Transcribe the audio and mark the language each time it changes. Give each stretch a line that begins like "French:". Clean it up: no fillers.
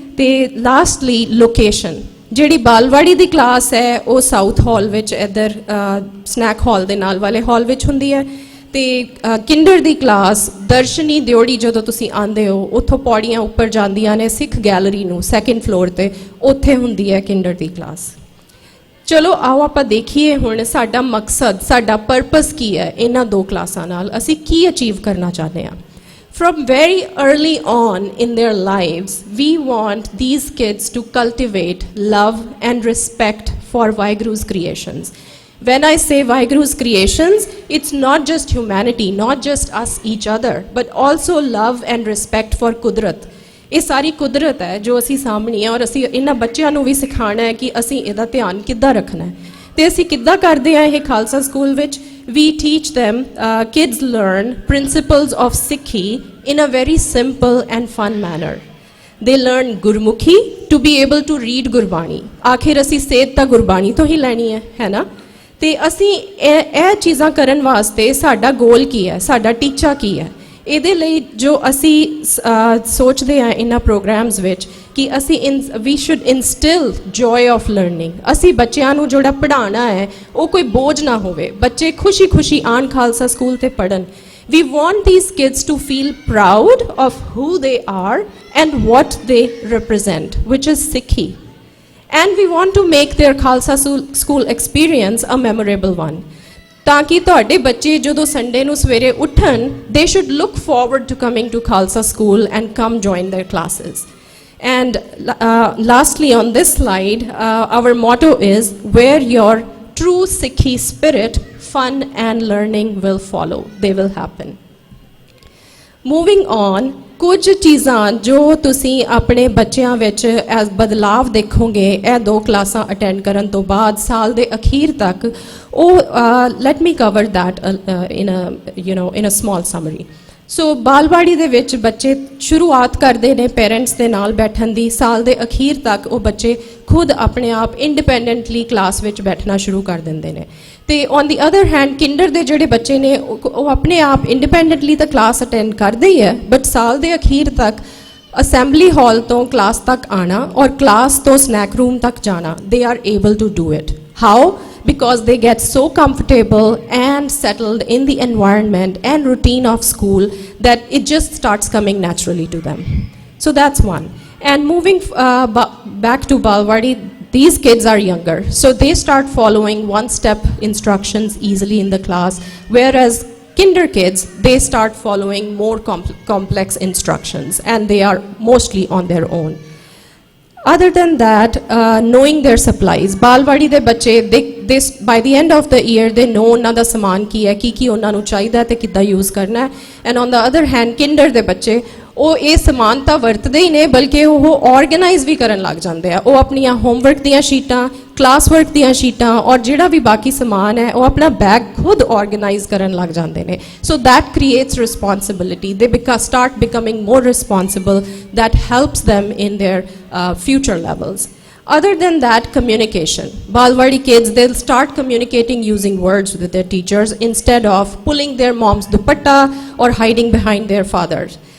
Punjabi: ਤੇ lastly location, ਜਿਹੜੀ ਬਾਲਵਾੜੀ ਦੀ class ਹੈ ਉਹ ਸਾਊਥ ਹਾਲ ਵਿੱਚ, ਇੱਧਰ ਸਨੈਕ ਹਾਲ ਦੇ ਨਾਲ ਵਾਲੇ ਹਾਲ ਵਿੱਚ ਹੁੰਦੀ ਹੈ, ਤੇ ਕਿੰਡਰ ਦੀ ਕਲਾਸ ਦਰਸ਼ਨੀ ਦਿਓੜੀ ਜਦੋਂ ਤੁਸੀਂ ਆਉਂਦੇ ਹੋ ਉੱਥੋਂ ਪੌੜੀਆਂ ਉੱਪਰ ਜਾਂਦੀਆਂ ਨੇ ਸਿੱਖ ਗੈਲਰੀ ਨੂੰ 2nd ਫਲੋਰ ਤੇ, ਉੱਥੇ ਹੁੰਦੀ ਹੈ ਕਿੰਡਰ ਦੀ ਕਲਾਸ। ਚਲੋ ਆਓ ਆਪਾਂ ਦੇਖੀਏ ਹੁਣ ਸਾਡਾ ਮਕਸਦ, ਸਾਡਾ ਪਰਪਸ ਕੀ ਹੈ ਇਹਨਾਂ 2 ਕਲਾਸਾਂ ਨਾਲ, ਅਸੀਂ ਕੀ ਅਚੀਵ ਕਰਨਾ ਚਾਹੁੰਦੇ ਹਾਂ।
English: From very early on in their lives, we want these kids to cultivate love and respect for Vaheguru's creations. When I say Vaheguru's creations, it's not just humanity, not just us each other, but also love and respect for Kudrat.
Punjabi: ਇਹ ਸਾਰੀ ਕੁਦਰਤ ਹੈ ਜੋ ਅਸੀਂ ਸਾਹਮਣੇ, ਔਰ ਅਸੀਂ ਇਹਨਾਂ ਬੱਚਿਆਂ ਨੂੰ ਵੀ ਸਿਖਾਉਣਾ ਹੈ ਕਿ ਅਸੀਂ ਇਹਦਾ ਧਿਆਨ ਕਿੱਦਾਂ ਰੱਖਣਾ ਹੈ। ਤੇ ਅਸੀਂ ਕਿੱਦਾਂ ਕਰਦੇ ਹਾਂ ਇਹ ਖਾਲਸਾ ਸਕੂਲ ਵਿੱਚ? We teach them, kids learn principles of Sikhi in a very simple and fun manner. They learn Gurmukhi to be able to read Gurbani. ਆਖਿਰ ਅਸੀਂ ਸੇਧ ਤਾਂ ਗੁਰਬਾਣੀ ਤੋਂ ਹੀ ਲੈਣੀ ਹੈ ਨਾ। ਤੇ ਅਸੀਂ ਇਹ ਚੀਜ਼ਾਂ ਕਰਨ ਵਾਸਤੇ ਸਾਡਾ ਗੋਲ ਕੀ ਹੈ, ਸਾਡਾ ਟੀਚਾ ਕੀ ਹੈ? ਇਹਦੇ ਲਈ ਜੋ ਅਸੀਂ ਸੋਚਦੇ ਹਾਂ ਇਹਨਾਂ ਪ੍ਰੋਗਰਾਮਸ ਵਿੱਚ ਕਿ ਅਸੀਂ
English: ਵੀ should instil joy of learning.
Punjabi: ਅਸੀਂ ਬੱਚਿਆਂ ਨੂੰ ਜਿਹੜਾ ਪੜ੍ਹਾਉਣਾ ਹੈ ਉਹ ਕੋਈ ਬੋਝ ਨਾ ਹੋਵੇ, ਬੱਚੇ ਖੁਸ਼ੀ ਆਉਣ ਖਾਲਸਾ ਸਕੂਲ ਤੇ ਪੜ੍ਹਨ।
English: We want these kids to feel proud of who they are and what they represent, which is Sikhi. And we want to make their Khalsa school experience a memorable one.
Punjabi: ਤਾਂ ਕਿ ਤੁਹਾਡੇ ਬੱਚੇ ਜਦੋਂ Sunday ਨੂੰ ਸਵੇਰੇ ਉੱਠਣ
English: they should look forward to coming to Khalsa school and come join their classes. And lastly on this slide, our motto is where your true Sikhi spirit, fun and learning will follow. They will happen. Moving on,
Punjabi: ਕੁਝ ਚੀਜ਼ਾਂ ਜੋ ਤੁਸੀਂ ਆਪਣੇ ਬੱਚਿਆਂ ਵਿੱਚ S ਬਦਲਾਵ ਦੇਖੋਗੇ ਇਹ 2 ਕਲਾਸਾਂ ਅਟੈਂਡ ਕਰਨ ਤੋਂ ਬਾਅਦ ਸਾਲ ਦੇ ਅਖੀਰ ਤੱਕ ਉਹ
English: Let me cover that in a small summary.
Punjabi: ਸੋ ਬਾਲਵਾੜੀ ਦੇ ਵਿੱਚ ਬੱਚੇ ਸ਼ੁਰੂਆਤ ਕਰਦੇ ਨੇ ਪੇਰੈਂਟਸ ਦੇ ਨਾਲ ਬੈਠਣ ਦੀ. ਸਾਲ ਦੇ ਅਖੀਰ ਤੱਕ ਉਹ ਬੱਚੇ ਖੁਦ ਆਪਣੇ ਆਪ ਇੰਡੀਪੈਂਡੈਂਟਲੀ ਕਲਾਸ ਵਿੱਚ ਬੈਠਣਾ ਸ਼ੁਰੂ ਕਰ ਦਿੰਦੇ ਨੇ. ਤੇ
English: on the other hand
Punjabi: Kinder ਦੇ ਜਿਹੜੇ ਬੱਚੇ ਨੇ ਉਹ ਆਪਣੇ ਆਪ ਇੰਡੀਪੈਂਡੈਂਟਲੀ ਤਾਂ ਕਲਾਸ ਅਟੈਂਡ ਕਰਦੇ ਹੀ ਹੈ, ਬਟ ਸਾਲ ਦੇ ਅਖੀਰ ਤੱਕ ਅਸੈਂਬਲੀ ਹਾਲ ਤੋਂ ਕਲਾਸ ਤੱਕ ਆਣਾ ਔਰ ਕਲਾਸ ਤੋਂ ਸਨੈਕ ਰੂਮ ਤੱਕ ਜਾਣਾ,
English: They are able to do it. How? Because they get so comfortable and settled in the environment and routine of school that it just starts coming naturally to them. So that's one. And moving back to Balwadi, these kids are younger, so they start following one-step instructions easily in the class, whereas kinder kids, they start following more complex instructions and they are mostly on their own. Other than that, knowing their supplies,
Punjabi: balwadi de bache,
English: they by the end of the year they know
Punjabi: ਉਹਨਾਂ ਦਾ ਸਮਾਨ ਕੀ ਹੈ, ਕੀ ਉਹਨਾਂ ਨੂੰ ਚਾਹੀਦਾ ਤੇ ਕਿੱਦਾਂ use ਕਰਨਾ ਹੈ.
English: and on the other hand
Punjabi: Kinder ਦੇ ਬੱਚੇ ਉਹ ਇਹ ਸਮਾਨ ਤਾਂ ਵਰਤਦੇ ਹੀ ਨੇ ਬਲਕਿ ਉਹ ਆਰਗੇਨਾਈਜ਼ ਵੀ ਕਰਨ ਲੱਗ ਜਾਂਦੇ ਆ. ਉਹ ਆਪਣੀਆਂ ਹੋਮਵਰਕ ਦੀਆਂ ਸ਼ੀਟਾਂ, ਕਲਾਸ ਵਰਕ ਦੀਆਂ ਸ਼ੀਟਾਂ ਔਰ ਜਿਹੜਾ ਵੀ ਬਾਕੀ ਸਮਾਨ ਹੈ ਉਹ ਆਪਣਾ ਬੈਗ ਖੁਦ ਆਰਗੇਨਾਈਜ਼ ਕਰਨ ਲੱਗ ਜਾਂਦੇ ਨੇ.
English: So that creates responsibility. They start becoming more responsible. That helps them in their future levels. Other than that, communication. Balwadi kids, they'll start communicating using words with their teachers instead of pulling their mom's dupatta or hiding behind their fathers.